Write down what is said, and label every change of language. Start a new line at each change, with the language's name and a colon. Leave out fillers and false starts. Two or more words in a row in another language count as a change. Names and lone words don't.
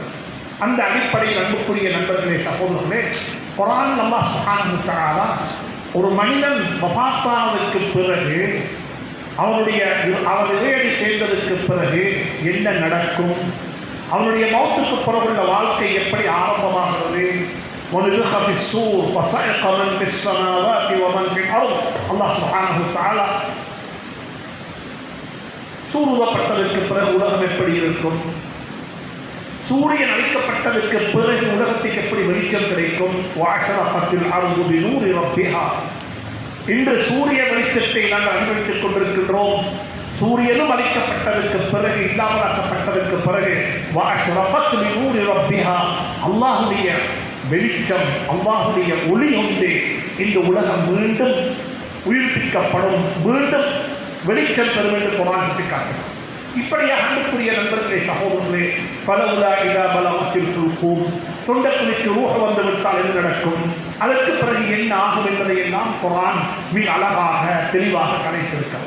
Tamil: அந்த அடிப்படையில் அன்புக்குரிய நண்பர்களே, சகோதரர்களே, குர்ஆன்
Arabic: الله سبحانه وتعالى
Tamil: ஒரு மனிதன் வஃபாத்தானதற்கு பிறகு அவர் இறையடி சேர்ந்ததற்கு பிறகு என்ன நடக்கும், அவனுடைய மௌத்துக்கு பிறகுள்ள வாழ்க்கை எப்படி ஆரம்பமாகிறது,
Arabic: وَنُفِخَ فِي الصُّورِ فَصَعِقَ مَنْ فِي السَّمَاوَاتِ وَمَنْ فِي الْأَرْضِ الله سبحانه وتعالى
Tamil: சூருவப்பட்டதற்கு பிறகு உலகம் எப்படி இருக்கும், சூரியன் அழிக்கப்பட்டதற்கு பிறகு உலகத்துக்கு எப்படி வெளிச்சம் கிடைக்கும்,
Arabic: وَأَشْرَقَتِ الْأَرْضُ بِنُورِ رَبِّهَا
Tamil: இன்று சூரிய வெளிச்சத்தை நாங்கள் அனுபவித்துக் கொண்டிருக்கின்றோம். சூரியனும் அழிக்கப்பட்டதற்கு பிறகு இல்லாமலாக்கப்பட்டதற்கு பிறகு
Arabic: وَأَشْرَقَتْ بِنُورِ رَبِّهَا
Tamil: அல்லாஹ்வுடைய வெளிச்சம், அல்லாஹ்வுடைய ஒளி கொண்டு இந்த உலகம் மீண்டும் உயிர்ப்பிக்கப்படும், மீண்டும் வெளிச்சம் பெறும் என்று குர்ஆன் சுட்டிக்காட்டுகிறது. இப்படியாக அன்புக்குரிய நண்பர்களே, சகோதரர்களே,
Arabic: فلولا إذا بلغت الحلقوم,
Tamil: தொண்டக்குழிக்கு ரூஹ் வந்துவிட்டால் என்ன நடக்கும், அதற்கு பிறகு என்ன ஆகும் என்பதை எல்லாம் குர்ஆன் மிக அழகாக தெளிவாக கலைத்திருக்கிறது.